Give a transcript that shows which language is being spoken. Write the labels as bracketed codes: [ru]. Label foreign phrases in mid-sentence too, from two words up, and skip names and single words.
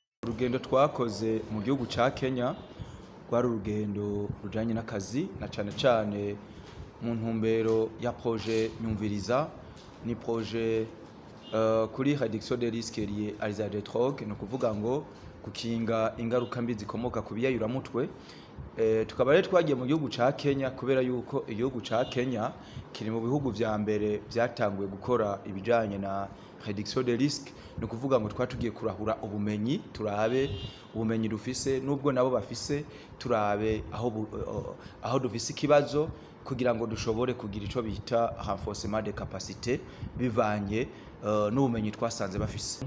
[rn] urugendo twakoze mu gihugu ca Kenya rwari urugendo rujanye n'akazi na cane cane mu ntumbero ya projet Nyumviriza. Ni projet kuri [fr] réduction des risques liés à l'usage de drogue, [rn] no kuvuga ngo gukinga ingaruka mbi zikomoka ku biyayuramutwe. Tukaba rero twagiye mu gihugu ca Kenya kubera yuko igihugu ca Kenya kiri mu bihugu vya mbere vyatanguye gukora ibijanye na [fr] réduction des risques. [rn] No kuvuga ngo twatugiye kurahura ubumenyi, turabe ubumenyi dufise nubwo nabo bafise, turabe aho dufise ikibazo kugira ngo dushobore kugira ico bita [fr] renforcement de capacité [rn] bivanye n'ubumenyi twasanze bafise.